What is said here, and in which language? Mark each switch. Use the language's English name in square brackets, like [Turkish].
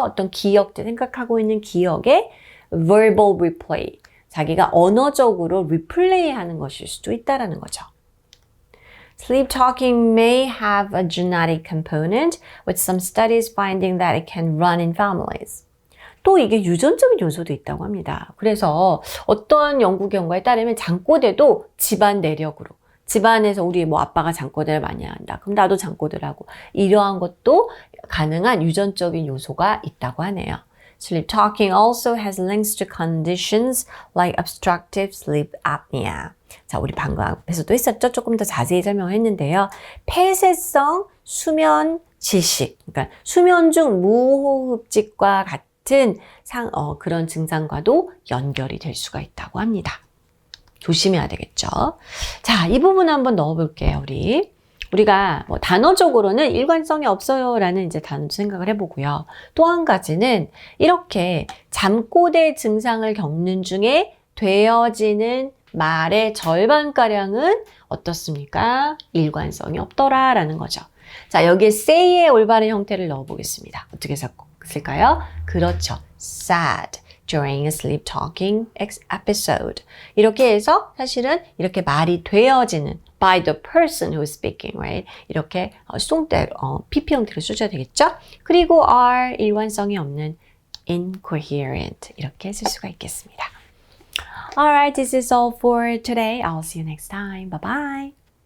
[Korean] 어떤 기억들, 생각하고 있는 기억의 verbal replay. 자기가 언어적으로 리플레이 하는 것일 수도 있다라는 거죠. [English] Sleep talking may have a genetic component, with some studies finding that it can run in families. [Korean] 또 이게 유전적인 요소도 있다고 합니다. 그래서 어떤 연구 결과에 따르면 잠꼬대도 집안 내력으로, 집안에서 우리 아빠가 잠꼬대를 많이 한다. 그럼 나도 잠꼬대를 하고, 이러한 것도 가능한 유전적인 요소가 있다고 하네요. [English] Sleep talking also has links to conditions like obstructive sleep apnea. [Korean] 자, 우리 방금 앞에서도 했었죠? 조금 더 자세히 설명했는데요. 폐쇄성 수면 질식, 그러니까 수면 중 무호흡증과 같은 그런 증상과도 연결이 될 수가 있다고 합니다. 조심해야 되겠죠. 자, 이 부분 한번 넣어볼게요, 우리가 뭐 단어적으로는 일관성이 없어요라는 이제 단어 생각을 해보고요. 또 한 가지는 이렇게 잠꼬대 증상을 겪는 중에 되어지는 말의 절반가량은 어떻습니까? 일관성이 없더라라는 거죠. 자, 여기에 say의 올바른 형태를 넣어보겠습니다. 어떻게 쓸까요? 그렇죠. [English] sad during a sleep talking episode. [Korean] 이렇게 해서 사실은 이렇게 말이 되어지는 [English] by the person who is speaking, right? [Korean] 이렇게 PP 형태로 써줘야 되겠죠? 그리고 are 일관성이 없는 incoherent 이렇게 쓸 수가 있겠습니다. [English] Alright, this is all for today. I'll see you next time. Bye bye.